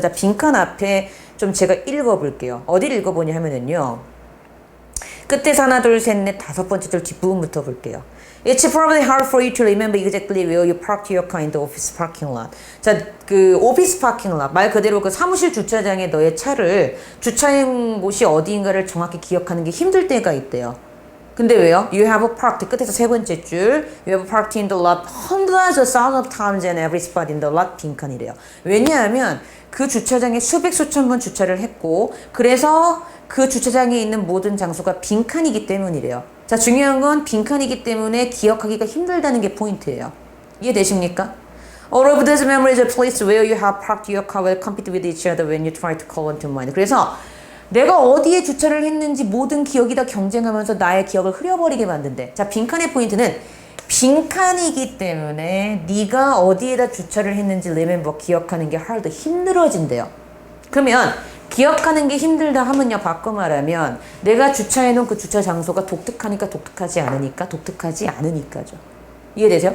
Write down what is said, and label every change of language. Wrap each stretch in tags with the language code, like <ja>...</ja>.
<ko>자, 빈칸 앞에 좀 제가 읽어볼게요. 어디를 읽어보냐 하면은요. 끝에서 하나, 둘, 셋, 넷, 다섯 번째 줄 뒷부분부터 볼게요.</ko> <en>It's probably hard for you to remember exactly where you parked your car in the office parking lot.</en> <ko>자, 그 오피스 파킹 lot 말 그대로 그 사무실 주차장에 너의 차를 주차한 곳이 어디인가를 정확히 기억하는 게 힘들 때가 있대요. 근데 왜요?</ko> <en>You have parked</en> <ko>끝에서 세 번째 줄</ko> <en>You have parked in the lot hundreds of thousands of times and every spot in the lot</en> <ko>빈칸이래요. 왜냐하면 그 주차장에 수백 수천 번 주차를 했고 그래서 그 주차장에 있는 모든 장소가 빈칸이기 때문이래요. 자, 중요한 건 빈칸이기 때문에 기억하기가 힘들다는 게 포인트예요. 이해되십니까?</ko> <en>All of these memories are placed where you have parked your car will compete with each other when you try to call into mind.</en> <ko>그래서 내가 어디에 주차를 했는지 모든 기억이 다 경쟁하면서 나의 기억을 흐려버리게 만든대. 자, 빈칸의 포인트는 빈칸이기 때문에 네가 어디에다 주차를 했는지 remember 기억하는 게 hard 힘들어진대요. 그러면 기억하는 게 힘들다 하면요, 바꿔 말하면 내가 주차해놓은 그 주차 장소가 독특하니까 독특하지 않으니까 독특하지 않으니까죠. 이해되세요?</ko>